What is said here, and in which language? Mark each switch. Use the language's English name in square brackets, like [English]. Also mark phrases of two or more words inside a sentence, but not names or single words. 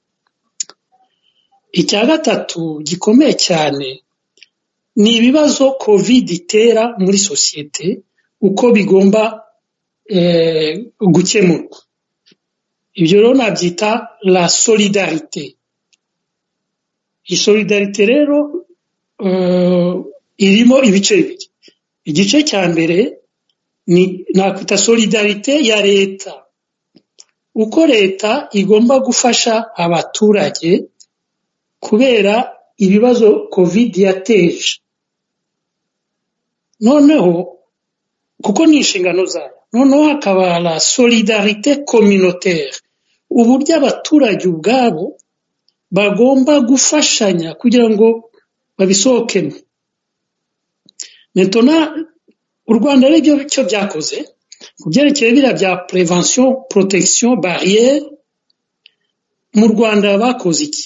[Kinyarwanda] Icya gatatu gikomeye cyane ni ibibazo COVID itera muri sosiyete, uko bigomba gukemurwa. Ibyo rero nabyita [French] la solidarité. [Kinyarwanda] Solidarité rero irimo ibice bibiri. Igice cya mbere ni nakwita solidarité ya leta, uko leta igomba gufasha abaturage kubera ibibazo COVID yateje. Noneho kuko ni inshingano zayo. Noneho hakaba [French] la solidarité communautaire, [Kinyarwanda] uburyo abaturage ubwabo bagomba gufashanya kugira ngo babisohokemo. Maintenant u Rwanda rero cyo byakoze kubyerekeye biriya bya [French] prevention protection barrière, [Kinyarwanda] mu Rwanda bakoze iki?